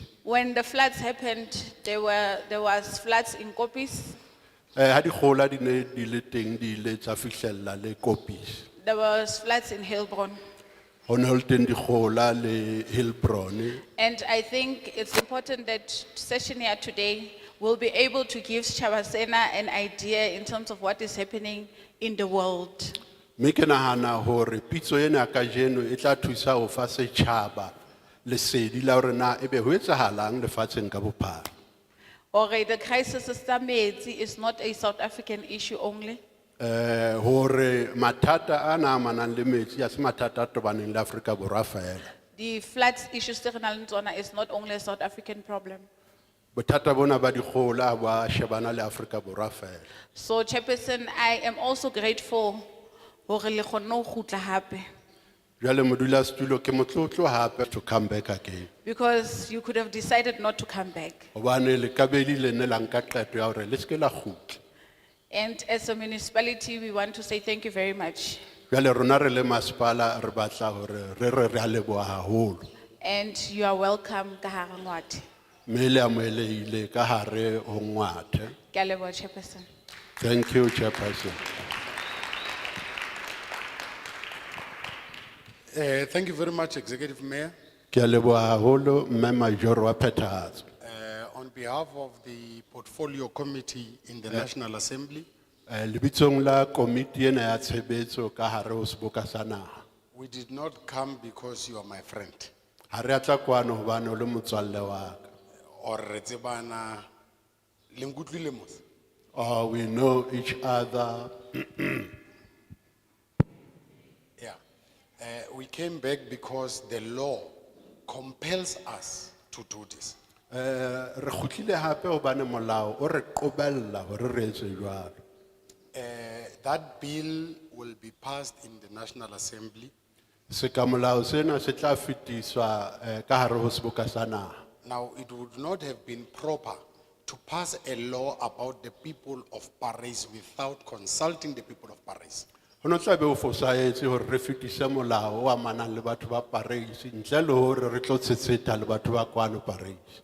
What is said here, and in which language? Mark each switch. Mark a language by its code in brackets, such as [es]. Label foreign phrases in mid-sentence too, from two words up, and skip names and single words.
[en] When the floods happened, there was floods in Kopis, [st] Ha dikgohola di ne di le teng di ile tsa fihlella le Kopis. [en] there was floods in Hillbron. [st] Ho ne ho le teng dikgohola le Hillbron. [en] And I think it's important that session here today will be able to give Chabasena an idea in terms of what is happening in the world. [st] Mme ke nahana hore pitso ena ka jeno e tla thusa ho fa setjhaba lesedi la hore na ebe ho etsahalang lefatsheng ka bophara. [en] Okay, the crisis is not a South African issue only. [st] Hore mathata ana a amanang le metsi a se mathata a tobaneng le Afrika Borwa feela. [en] The floods issue is not only a South African problem. [st] Bothata bona ba dikgohola ba shebana le Afrika Borwa feela. [en] So, Chairperson, I am also grateful [st] hore le kgonne ho kgutla hape, Jwale modulasetulo ke motlotlo hape [en] to come back again. because you could have decided not to come back. [st] Hobane le kabedi le ne la nka qeto ya hore le ske la kgutla. [en] And as a municipality, we want to say thank you very much. [st] Jwale rona re le masepala re batla hore re a leboha haholo. [en] And you are welcome, [st] ka hara Ngwathe. Mme le amohelehile ka hare ho Ngwathe. Ke a leboha, Chairperson. [en] Thank you, Chairperson. Thank you very much, Executive Mayor. [st] Ke a leboha haholo mme Majoro wa Phethahatso. [en] On behalf of the Portfolio Committee in the National Assembly, [st] Lebitsong la komiti ena ya tshebetso ka hare ho Seboka sa Naha. [en] we did not come because you are my friend [st] Ha re a tla kwano hobane o le motswalle wa ka. or re tsebana le nkutlwile mos. [en] We know each other. Yeah. We came back because the law compels us to do this. [st] Re khutlile hape hobane molao o re qobella hore re etse jwalo. [en] That bill will be passed in the National Assembly. [st] Seka molao sena se tla fetiswa ka hare ho Seboka sa Naha. [en] Now, it would not have been proper to pass a law about the people of Parys without consulting the people of Parys. [st] Ho no tla be o fosahetse hore re fetise molao o amanang le batho ba Parys ntle le hore re tlo tsetsetsa le batho ba kwano Parys.